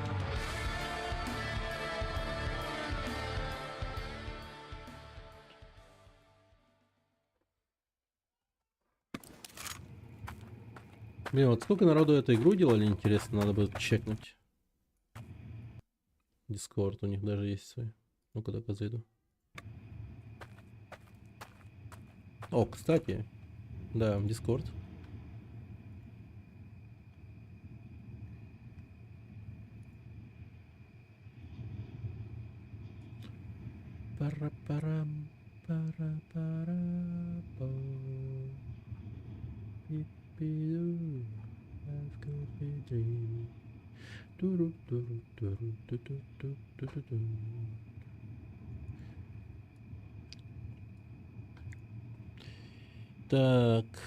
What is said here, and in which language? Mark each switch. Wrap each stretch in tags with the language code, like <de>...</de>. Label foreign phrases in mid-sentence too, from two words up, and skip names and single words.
<ru>Блин, вот сколько народу эту игру делали, интересно, надо бы чекнуть. Дискорд у них даже есть свой. Ну-ка, только зайду. О, кстати, да, Дискорд. Пара-парам, пара-пара-па. Пи-пи-ду.</ru> <en>Life could be a dream. Туру-туру-туру-ту-ту-ту-ту-ту-ту.</en> <ru>Так.</ru>